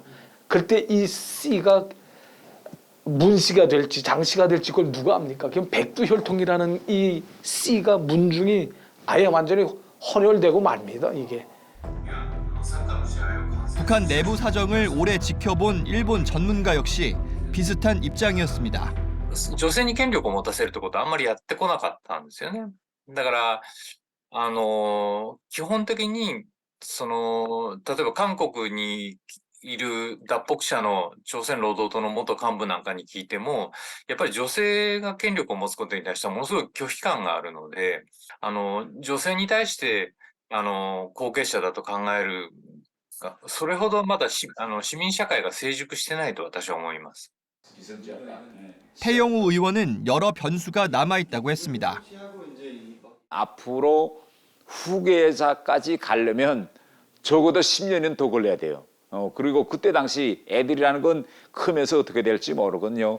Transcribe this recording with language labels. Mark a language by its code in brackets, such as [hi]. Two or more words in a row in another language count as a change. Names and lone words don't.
[ko] 그때 이 씨가 문씨가 될지 장씨가 될지 그걸 누가 압니까? 그럼 백두혈통이라는 이 씨가 문중이 아예 완전히 헌혈되고 말입니다. 이게. 북한 내부 사정을 오래 지켜본 일본 전문가 역시 비슷한 입장이었습니다. [ja] 女性に権力を持たせるってことはあんまりやってこなかったんですよね。だから基本的に例えば韓国にいる脱北者の朝鮮労働党の元幹部なんかに聞いても、やっぱり女性が権力を持つことに対してはものすごい拒否感があるので、女性に対して後継者だと考えるが、それほどまだ市民社会が成熟してないと私は思います。 [ko] 태영호 의원은 여러 변수가 남아있다고 했습니다. 앞으로 후계자까지 가려면 적어도 10년은 더 걸려야 돼요. 그리고 그때 당시 애들이라는 건 크면서 어떻게 될지 모르거든요.